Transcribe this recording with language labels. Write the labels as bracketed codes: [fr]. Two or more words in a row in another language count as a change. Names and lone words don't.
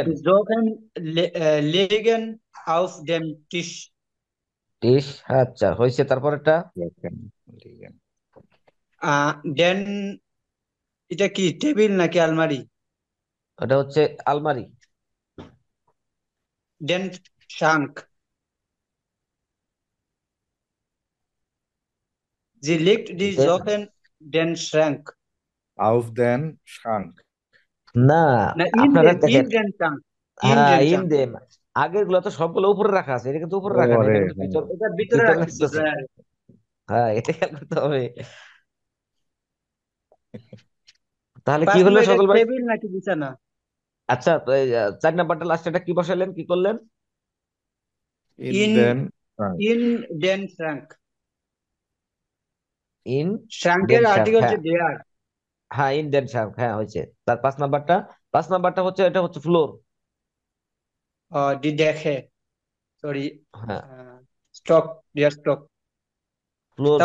[de] Die Socken liegen auf dem Tisch। [bn] টিস, আচ্ছা হয়েছে, তারপরেরটা, দেন, এটা কি টেবিল নাকি আলমারি? ওটা হচ্ছে আলমারি। [de] den Schrank, sie legt die দেন, Socken den Schrank। Auf den Schrank. [bn] না, না, আপনারা [de] in [bn] দেখেন, [de] den Schrank, in [bn] হ্যাঁ, [de] den ইন Schrank। [bn] দেম, আগের গুলো তো সবগুলো উপরে রাখা আছে, এটা কিন্তু উপরে রাখা নেই, ওরে এটা কিন্তু হ্যাঁ। ভিতর, এটা ভিতরে ভিতরে রাখতেছে রাখতেছে। ড্রয়ারে। হ্যাঁ, এটা খেয়াল করতে হবে। তাহলে কি 5 হলো নম্বর, এটা সকল ভাই? টেবিল নাকি বিছানা? আচ্ছা, তো এই, 4 নাম্বারটা লাস্টে এটা কি বসালেন, কি করলেন? [de] In in den Schrank. in den Schrank। ইন শ্রাঙ্কের den Schrank, [bn] আর্টিকেল হচ্ছে হ্যাঁ, [de] দেয়ার। [bn] হ্যাঁ, [de] in den Schrank, [bn] হ্যাঁ হয়েছে। তার 5 নাম্বারটা, 5 নাম্বারটা হচ্ছে, এটা হচ্ছে ফ্লোর। দি দেখে, সরি, হ্যাঁ, [de] Stock, der Stock. [bn] ফ্লোর,